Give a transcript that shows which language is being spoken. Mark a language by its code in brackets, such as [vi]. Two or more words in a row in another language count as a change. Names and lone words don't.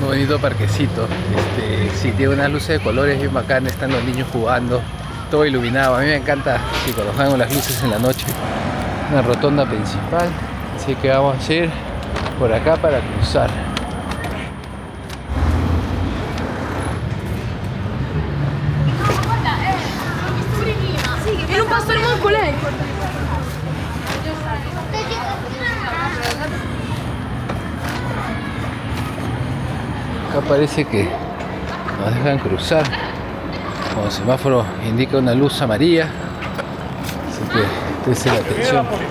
[es] bonito parquecito. Sí, tiene unas luces de colores bien bacanas, están los niños jugando, todo iluminado. A mí me encanta, sí, cuando juegan con las luces en la noche. Una rotonda principal, así que vamos a ir por acá para cruzar. [it] Io non posso stare con lei. [es] Acá parece que nos dejan cruzar. Como el semáforo indica una luz amarilla, así que preste la atención.